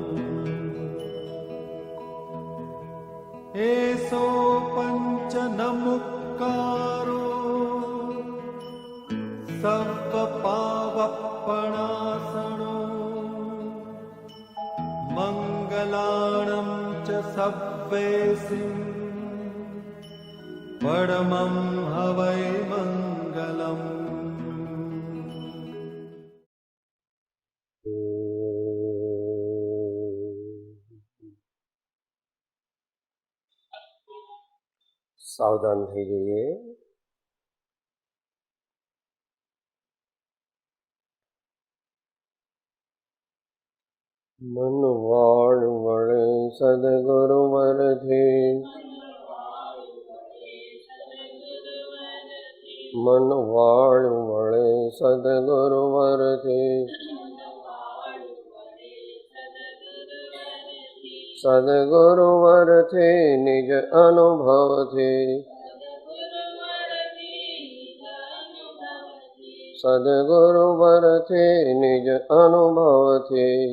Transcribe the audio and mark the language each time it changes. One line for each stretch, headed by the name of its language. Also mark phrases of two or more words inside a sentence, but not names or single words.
Prakrit languages: एसो पंच नमुक्कारो सर्वपावपणासनो मंगलाणं च सव्वेसिं परमं हवै मंगलम्।
Gujarati: सावधान થઈ જઈએ। મન વાળ વળે સદગુરુ વરથી, મન વાળ વળે સદગુરુ વરથી, સદગુરુ વરથી નિજ અનુભવથી, સદગુરુ વરથી નિજ અનુભવથી,